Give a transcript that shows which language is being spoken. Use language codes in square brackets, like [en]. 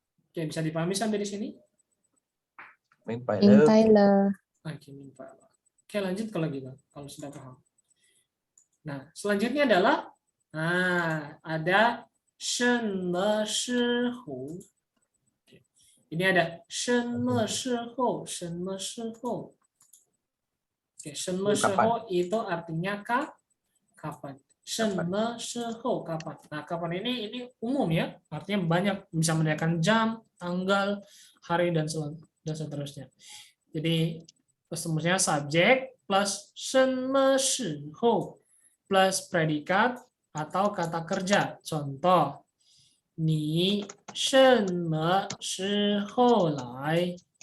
[id] Oke, bisa dipahami sampai di sini? [zh] Mingpai le. Mingpai le. [id] Oke, [zh] mingpa. [id] Oke, lanjut kalau gitu, kalau sudah paham. Nah, selanjutnya adalah ada [zh] 什么时候. [id] Oke. Ini ada [zh] 什么时候,什么时候. [id] Oke, [zh] 什么时候 [id] itu artinya kapan. [zh] 什么时候 [id] kapan. Nah, kapan ini umum ya, artinya banyak, bisa menandakan jam, tanggal, hari dan seterusnya. Jadi semuanya subjek plus [zh] 什么时候 [id] plus predikat atau kata kerja. [zh] Contoh, 你什么时候来?